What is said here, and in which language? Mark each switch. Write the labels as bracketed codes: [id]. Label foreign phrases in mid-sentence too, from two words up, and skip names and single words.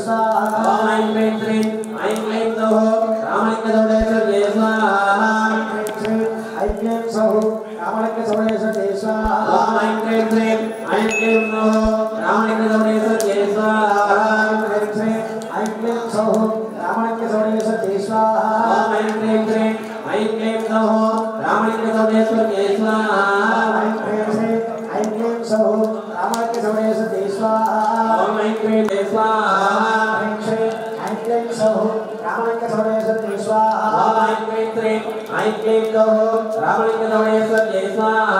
[sa] स्वाहा ऐं क्लीं क्लीं ऐं क्लीं सौः रामलिंग चौडेश्वर जय स्वाहा ऐं क्लीं सौः रामलिंग चौडेश्वर जय स्वाहा ऐं क्लीं क्लीं ऐं क्लीं सौः रामलिंग चौडेश्वर जय स्वाहा ऐं क्लीं सौः रामलिंग चौडेश्वर जय स्वाहा ऐं क्लीं क्लीं ऐं क्लीं सौः रामलिंग रामलिंगेश्वर के स्वाहा ऐं क्लीं सौः रामलिंगेश्वरे सती स्वाहा ओम ऐं क्लीं स्वाहा ऐं क्लीं सौः रामलिंगेश्वरे सती स्वाहा ओम ऐं क्लीं रामलिंगेश्वरे सती स्वाहा